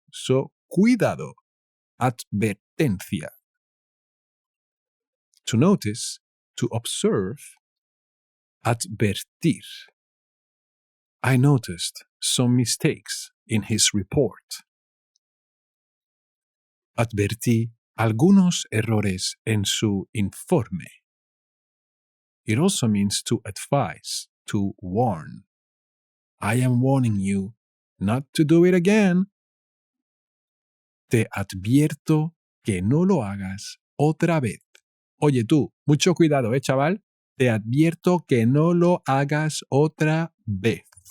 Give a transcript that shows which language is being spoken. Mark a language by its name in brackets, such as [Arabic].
[Spanish] So, cuidado. Advertencia. [English] To notice, to observe, advertir. I noticed some mistakes in his report. [Spanish] Advertí algunos errores en su informe. [English] It also means to advise, to warn. I am warning you not to do it again. [Spanish] Te advierto que no lo hagas otra vez. Oye tú, mucho cuidado, chaval. Te advierto que no lo hagas otra vez.